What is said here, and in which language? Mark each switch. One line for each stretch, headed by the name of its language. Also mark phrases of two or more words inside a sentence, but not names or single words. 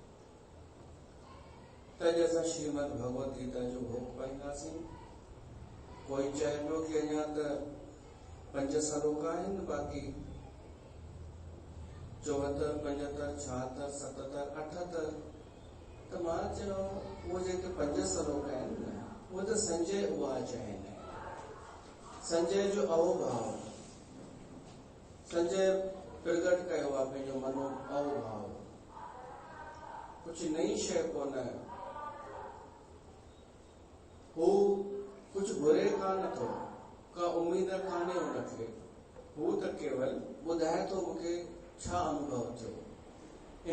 Sindhi: त अॼु असां श्रीमद भगवत गीता जो भोग पाईंदासीं। कोई चए पियो कि अञा त 5 श्लोक आहिनि, बाक़ी 74, 75, 76, 77, 78। त मां चयो उहे जेके 5 श्लोक आहिनि न, उहे त
Sanskrit: संजय उवाच
Sindhi: आहिनि। संजय जो अहोभाव, संजय प्रकट कयो आहे पंहिंजो मनो अहोभाव। कुझु नई शइ कोन, हू कुझु घुरे कान थो, का उम्मीद कान्हे उनखे। हू त केवल ॿुधाए थो मूंखे छा अनुभव थियो।